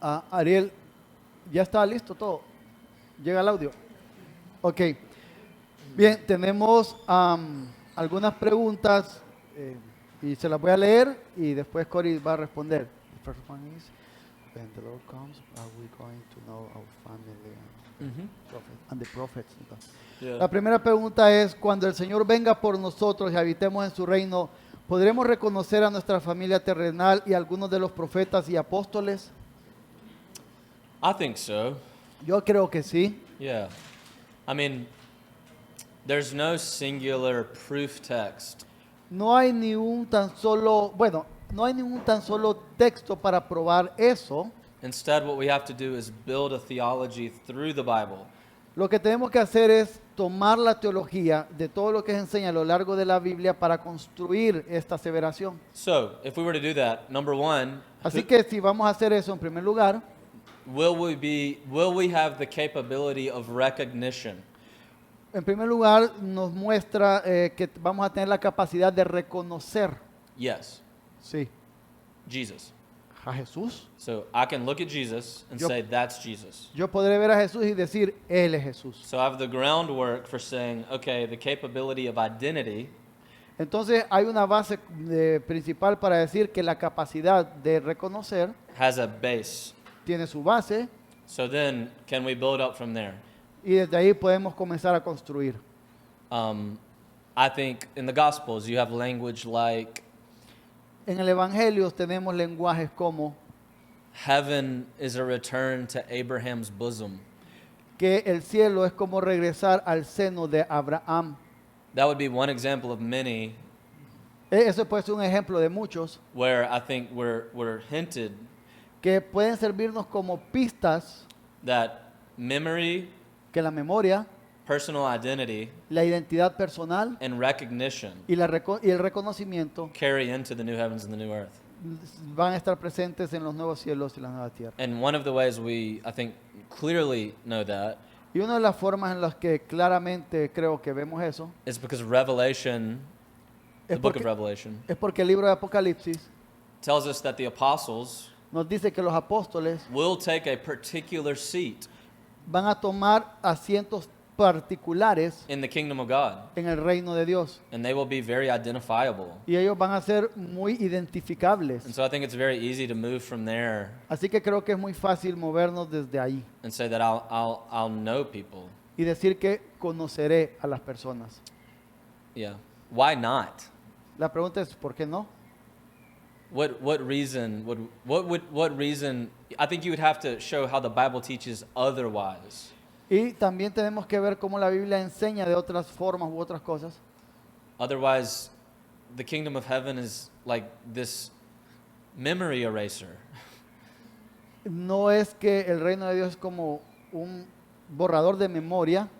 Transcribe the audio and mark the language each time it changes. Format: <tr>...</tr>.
<es>Ariel, ¿ya está listo todo? ¿Llega el audio? Ok. Bien, tenemos algunas preguntas y se las voy a leer y después Cory va a responder.</es> <en>The first one is, when the Lord comes, are we going to know our family and the prophets? Yeah.</en> <es>La primera pregunta es, cuando el Señor venga por nosotros y habitemos en su reino, ¿podremos reconocer a nuestra familia terrenal y algunos de los profetas y apóstoles?</es> <en>I think so.</en> <es>Yo creo que sí.</es> <en>Yeah. I mean, there's no singular proof text</en> <es>No hay ni un tan solo, bueno, no hay ningún tan solo texto para probar eso.</es> <en>Instead, what we have to do is build a theology through the Bible.</en> <es>Lo que tenemos que hacer es tomar la teología de todo lo que se enseña a lo largo de la Biblia para construir esta aseveración.</es> <en>So, if we were to do that, number one,</en> <es>Así que si vamos a hacer eso en primer lugar,</es> <en>will we have the capability of recognition?</en> <es>en primer lugar nos muestra que vamos a tener la capacidad de reconocer,</es> <en>Yes,</en> <es>sí,</es> <en>Jesus.</en> <es>a Jesús.</es> <en>So I can look at Jesus and Yup. say, that's Jesus.</en> <es>Yo podré ver a Jesús y decir, Él es Jesús.</es> <en>So I have the groundwork for saying, okay, the capability of identity</en> <es>Entonces hay una base principal para decir que la capacidad de reconocer</es> <en>has a base.</en> <es>tiene su base</es> <en>So then, can we build up from there?</en> <es>y desde ahí podemos comenzar a construir.</es> <en>I think in the Gospels, you have language like,</en> <es>En el Evangelio tenemos lenguajes como</es> <en>heaven is a return to Abraham's bosom.</en> <es>que el cielo es como regresar al seno de Abraham.</es> <en>That would be one example of many</en> <es>Eso puede ser un ejemplo de muchos</es> <en>where I think we're hinted</en> <es>que pueden servirnos como pistas</es> <en>that memory,</en> <es>que la memoria,</es> <en>personal identity,</en> <es>la identidad personal</es> <en>and recognition</en> <es>y el reconocimiento</es> <en>carry into the new heavens and the new earth.</en> <es>van a estar presentes en los nuevos cielos y la nueva tierra.</es> <en>And one of the ways we, I think, clearly know that</en> <es>Y una de las formas en las que claramente creo que vemos eso</es> <en>is because Revelation, the</en> <es>es</es> <en>book of</en> <es>porque,</es> <en>Revelation,</en> <es>es porque el libro de Apocalipsis</es> <en>tells us that the apostles</en> <es>nos dice que los apóstoles</es> <en>will take a particular seat</en> <es>van a tomar asientos particulares</es> <en>in the kingdom of God,</en> <es>en el reino de Dios</es> <en>and they will be very identifiable.</en> <es>y ellos van a ser muy identificables.</es> <en>And so I think it's very easy to move from there</en> <es>Así que creo que es muy fácil movernos desde ahí</es> <en>and say that I'll know people.</en> <es>y decir que conoceré a las personas.</es> <en>Yeah. Why not?</en> <es>La pregunta es, ¿por qué no?</es> <en>What reason what reason? I think you would have to show how the Bible teaches otherwise.</en> <es>Y también tenemos que ver cómo la Biblia enseña de otras formas u otras cosas.</es> <en>Otherwise, the kingdom of heaven is like this memory eraser.</en> <es>No es que el reino de Dios es como un borrador de memoria,</es>